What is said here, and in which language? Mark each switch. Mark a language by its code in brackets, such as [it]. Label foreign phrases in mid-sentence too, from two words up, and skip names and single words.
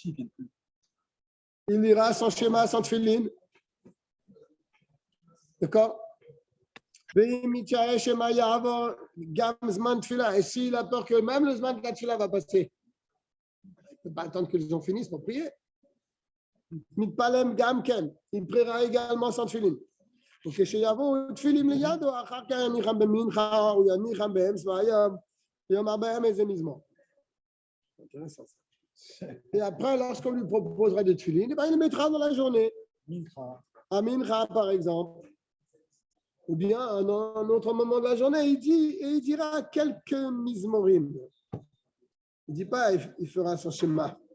[fr] Il lira son schéma sans tfilin. D'accord? Et s'il a peur que même le zman de la tfila va passer, il ne peut pas attendre que les gens finissent pour prier. [he] מתפלם גם כן, עם [fr] priera également sans [he] תפילין. וכשיבואו תפילים לידו, אחר כך יניחם במנחה, או יניחם באמצע היום, ויאמר בהם איזה מזמור. [fr] Et après, lorsqu'on lui proposera des tefilines, il les mettra dans la journée. À Mincha, par exemple. Ou bien à un autre moment de la journée, il dira quelques mizmorim. Il ne dit pas, il fera son schéma.